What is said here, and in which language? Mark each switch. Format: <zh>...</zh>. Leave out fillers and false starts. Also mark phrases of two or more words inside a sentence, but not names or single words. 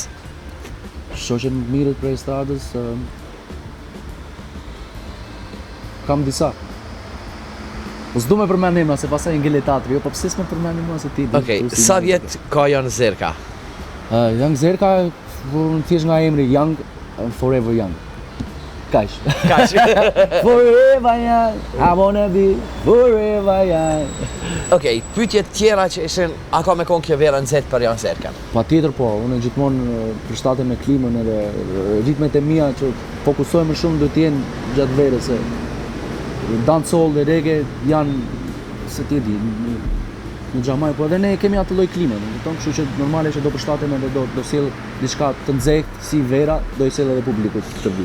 <sq>Shoqe më të mire prej estradës kam disa. Po s'du me përmend emra se pastaj ngele teatri, jo, po pse s'më përmend mua se ti di. Okej, sa vjet ka Jon Zerka? Young Zerka, thjesht nga emri Young,</sq> <en>forever young.</en> <sq>Kaq.</sq> <en>Forever young, I wanna be forever young.</en> <sq>Okej, pyetje tjera që ishin, a ka me konë kjo vera nxehtë për Jon Zerkan? Patjetër po, unë gjithmonë përshtatem me klimën edhe ritmet e mia që fokusohem më shumë do të jenë gjatë verës se dancehall dhe reggae janë se ti di në Xhamaj, po edhe ne kemi atë lloj klime, kupton, kështu që normale që do përshtatem edhe do sjell diçka të nxehtë si vera, do i sjell edhe publikut këtë vit.</sq>